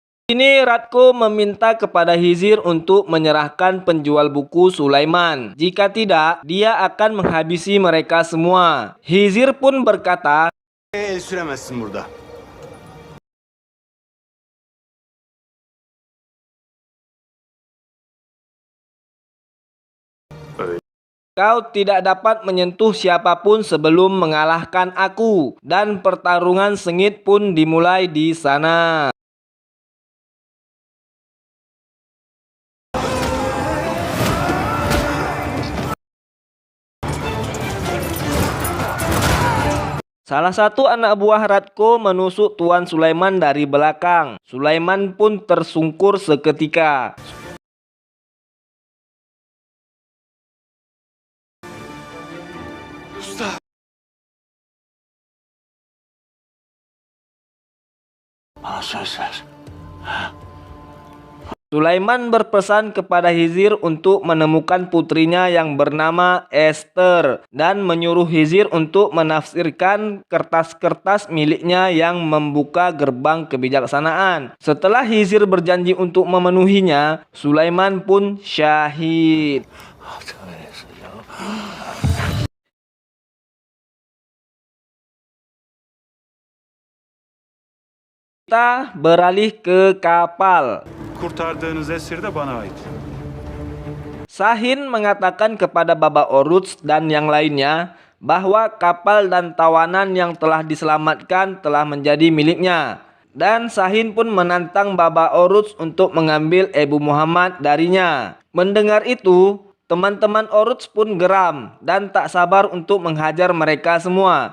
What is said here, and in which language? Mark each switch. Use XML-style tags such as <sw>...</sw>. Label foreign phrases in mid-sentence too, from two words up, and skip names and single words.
<id>Ini Radko meminta kepada Hizir untuk menyerahkan penjual buku Sulaiman. Jika tidak, dia akan menghabisi mereka semua. Hizir pun berkata,</id> <tr>El süremezsin burada.</tr> <id>kau tidak dapat menyentuh siapapun sebelum mengalahkan aku. Dan pertarungan sengit pun dimulai di sana. Salah satu anak buah Radko menusuk Tuan Sulaiman dari belakang. Sulaiman pun tersungkur seketika.</id> <tr>Usta. Bana söz ver.</tr> <id>Sulaiman berpesan kepada Hizir untuk menemukan putrinya yang bernama Esther dan menyuruh Hizir untuk menafsirkan kertas-kertas miliknya yang membuka gerbang kebijaksanaan. Setelah Hizir berjanji untuk memenuhinya, Sulaiman pun syahid. Kita beralih ke kapal.</id> <tr>Kurtardığınız esir de bana ait.</tr> <id>Sahin mengatakan kepada Baba Oruç dan yang lainnya bahwa kapal dan tawanan yang telah diselamatkan telah menjadi miliknya. Dan Sahin pun menantang Baba Oruç untuk mengambil Ebu Muhammad darinya. Mendengar itu, teman-teman Oruç pun geram dan tak sabar untuk menghajar mereka semua.</id>